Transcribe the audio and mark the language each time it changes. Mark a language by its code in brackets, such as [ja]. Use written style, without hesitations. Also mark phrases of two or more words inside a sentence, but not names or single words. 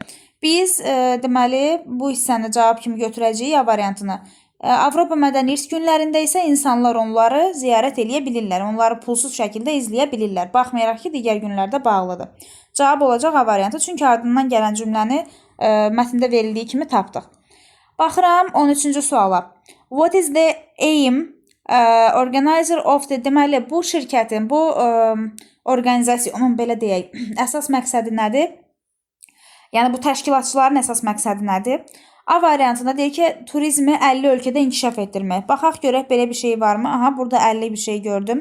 [az] Biz deməli bu hissəni cavab kimi götürəcəyik A variantını. Avropa Mədəni İrs günlərində isə insanlar onları ziyarət eləyə bilirlər. Onları pulsuz şəkildə izləyə bilirlər. Baxmayaraq ki, digər günlərdə bağlıdır. Cavab olacaq A variantı. Çünki ardından gələn cümləni mətndə verildiyi kimi tapdıq. Baxıram 13-cü suala. [en] What is the aim organizer of the, [az] deməli bu şirkətin, bu orqanizasiyonun belə deyək, əsas məqsədi nədir? Yəni bu təşkilatçıların əsas məqsədi nədir? A variantında deyir ki, turizmi 50 ölkədə inkişaf etdirmək. Baxaq görək belə bir şey varmı? Aha, burada 50 bir şey gördüm.